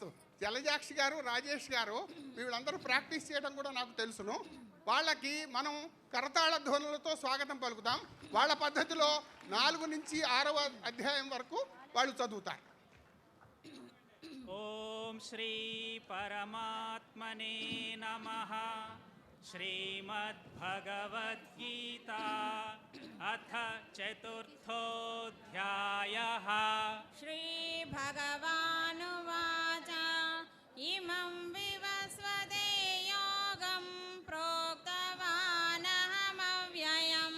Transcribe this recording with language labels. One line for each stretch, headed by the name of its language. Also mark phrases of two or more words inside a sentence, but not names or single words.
Telugu: జలజాక్షి గారు, రాజేష్ గారు వీళ్ళందరూ ప్రాక్టీస్ చేయడం కూడా నాకు తెలుసును. వాళ్ళకి మనం కరతాళ ధ్వనులతో స్వాగతం పలుకుతాం. వాళ్ళ పద్ధతిలో 4 నుంచి 6వ అధ్యాయం వరకు వాళ్ళు చదువుతారు.
Sanskrit: ఓం శ్రీ పరమాత్మనే నమః. श्रीमद्भगवद्गीता अथ 4थोऽध्यायः। श्रीभगवानुवाच इमं विवस्वते योगं प्रोक्तवानहमव्ययम्।